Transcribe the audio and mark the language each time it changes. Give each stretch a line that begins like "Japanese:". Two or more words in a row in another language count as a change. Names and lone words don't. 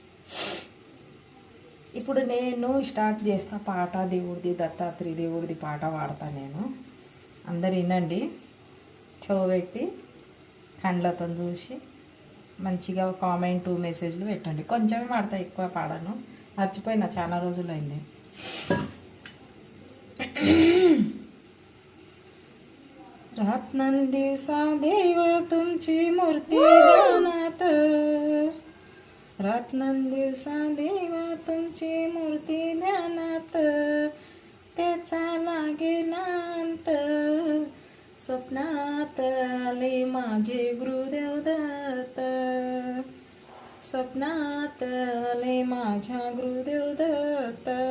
Telugu: ఇప్పుడు నేను స్టార్ట్ చేస్తా పాట. దేవుడిది, దత్తాత్రేయ దేవుడిది పాట పాడతా నేను. అందరు వినండి, చెవు పెట్టి కండ్లతో చూసి మంచిగా
English: comment messages
Telugu: పెట్టండి. కొంచెమే పాడతా, ఎక్కువ పాడను. మర్చిపోయినా, చాలా రోజులు అయింది.
Marathi: रात्रंदिवसा देव तुमची मूर्ती ध्यानात, रात्रंदिवसा देव तुमची मूर्ती ध्यानात, त्याचा लागेना अंत, स्वप्नात आले माझे गुरुदेव दत्त, स्वप्नात आले माझ्या गुरुदेव दत्त.